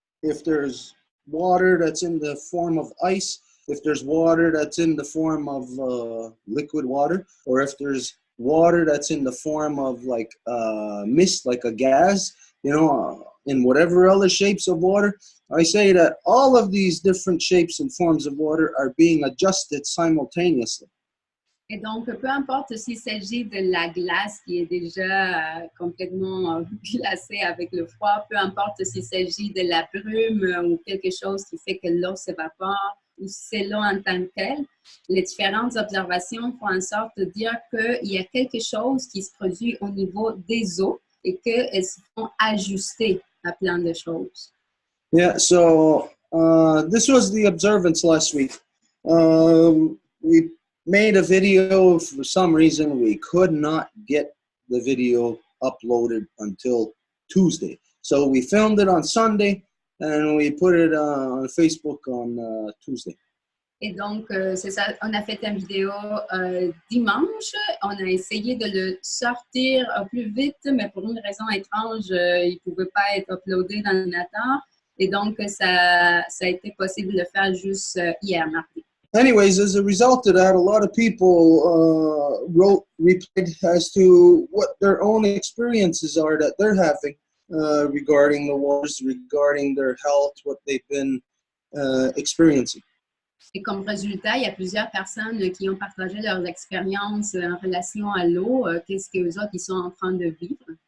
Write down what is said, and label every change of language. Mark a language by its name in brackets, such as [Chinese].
[English] If there's water that's in the form of ice, if there's water that's in the form of liquid water, or if there's water that's in the form of like mist, like a gas, you know, in whatever other shapes of water, I say that all of these different shapes and forms of water are being adjusted simultaneously. [French] Et donc, peu importe s'il s'agit de la glace qui est déjà complètement glacée avec le froid, peu importe s'il s'agit de la brume ou quelque chose qui fait que l'eau s'évapore, ou si c'est l'eau en tant que telle, les différentes observations font en sorte de dire qu'il y a quelque chose qui se produit au niveau des eaux et qu'elles se font ajuster à plein de choses. [English] Yeah, so this was the observance last week. We made a video. For some reason, we could not get the video uploaded until Tuesday. So we filmed it on Sunday and we put it on Facebook on Tuesday. [French] Et donc, c'est ça, on a fait une vidéo dimanche. On a essayé de le sortir au plus vite, mais pour une raison étrange, il ne pouvait pas être uploadé dans l'ordinateur. Et donc, ça a été possible de le faire juste hier, mardi. [English] Anyways, as a result of that, a lot of people replied as to what their own experiences are that they're having regarding the wars, regarding their health, what they've been experiencing. [French] Et comme résultat, il y a plusieurs personnes qui ont partagé leurs expériences en relation à l'eau, qu'est-ce qu'eux autres ils sont en train de vivre.